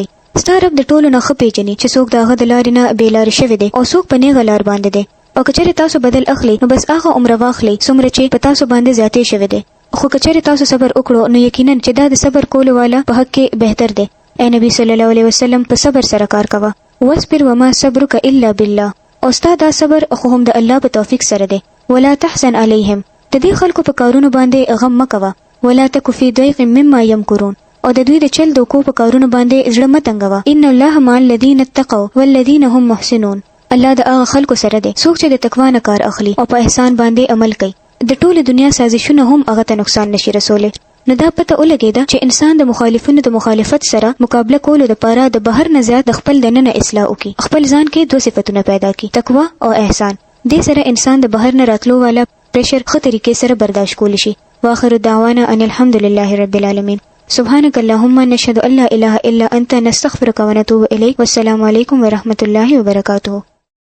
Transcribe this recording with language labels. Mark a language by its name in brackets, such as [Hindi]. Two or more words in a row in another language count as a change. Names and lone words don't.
[Pashto] ستا رب د ټولو نه ښه پیژني چې څوک د هغه د لارې نه بې لارې شوی دی او څوک په نیغه لار باندې دی. او که چېرې تاسو بدل اخلئ نو بس هغه عمره واخلئ څومره چې په تاسو باندې زیاتې شوی دی. خو که چېرې تاسو صبر وکړو نو یقینا چې دا د صبر کولو والا په حق کې بهتر دی. اے نبی [Arabic] صلی الله علیه وسلم [Pashto] په صبر سره کار کوه. [Arabic] واصبر وما صبرک الا بالله، [Pashto] او ستا دا صبر خو هم د الله په توفیق سره دی. [Arabic] ولا تحزن علیهم، [Pashto] د دې خلکو په کارونو باندې غم مه کوه. [Arabic] ولا تک فی ضیق مما یمکرون، [Pashto] او د دوی د چل دوکو په کارونو باندې زړه متنګوه. [Arabic] ان الله مع الذین اتقوا والذین هم محسنون. [Pashto] الله د هغه خلکو سره دی څوک چې د تقوا نه کار اخلي او په احسان باندې عمل کوي. د ټوله دنیا سازشونه هم هغه ته نقصان نشي رسولی. نو دا پته ولګېده چې انسان د مخالفینو د مخالفت سره مقابله کولو لپاره د بهر نه زیات د خپل دننه اصلاح وکړي. خپل ځان کې دوه صفتونه پیدا کړي، تقوا او احسان. دې سره انسان د بهر نه راتلو والا پریشر ښه طریقې سره برداشت کولی شي. [Arabic] واخر دعوانا ان الحمد لله رب العالمین. سبحانك اللهم نشهد ان لا اله الا انت نستغفرك ونتوب اليك. والسلام علیکم ورحمة الله وبرکاته.